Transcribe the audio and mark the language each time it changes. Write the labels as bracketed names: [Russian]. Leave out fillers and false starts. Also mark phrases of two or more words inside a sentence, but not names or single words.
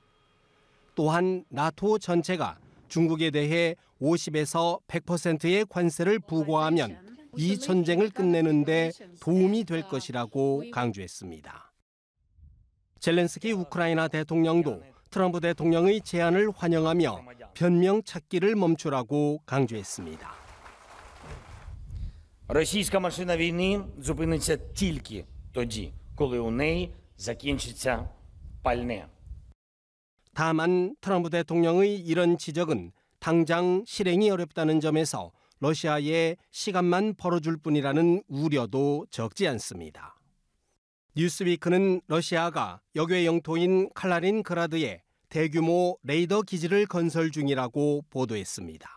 [Korean] 또한 나토 전체가 중국에 대해 50에서 100%의 관세를 부과하면 이 전쟁을 끝내는 데 도움이 될 것이라고 강조했습니다. 젤렌스키 우크라이나 대통령도 트럼프 대통령의 제안을 환영하며 변명 찾기를 멈추라고 강조했습니다. [Ukrainian] Російська машина війни зупиниться тільки тоді, коли у неї закінчиться пальне. [Korean] 다만 트럼프 대통령의 이런 지적은 당장 실행이 어렵다는 점에서 러시아에 시간만 벌어줄 뿐이라는 우려도 적지 않습니다. 뉴스위크는 러시아가 역외 영토인 칼라린그라드에 대규모 레이더 기지를 건설 중이라고 보도했습니다.